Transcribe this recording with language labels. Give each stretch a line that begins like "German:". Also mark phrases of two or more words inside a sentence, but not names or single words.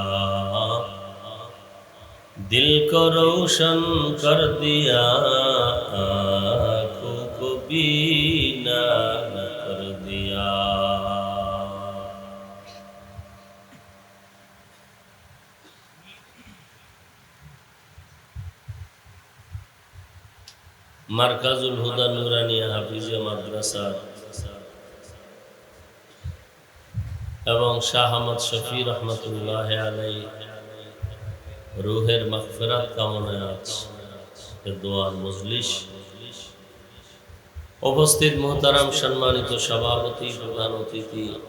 Urdu: دل کو روشن کر دیا آنکھوں کو بینا کر دیا.
Bangla: مرکز الہدی نورانیہ হাফিজিয়া মাদ্রাসা এবং শাহ আহমদ শফি রহমতুল্লাহ আলাইহি রুহের মাগফিরাত কামনায় আজ এর দোয়ার মজলিস উপস্থিত মুহতারাম সম্মানিত সভাপতি প্রধান অতিথি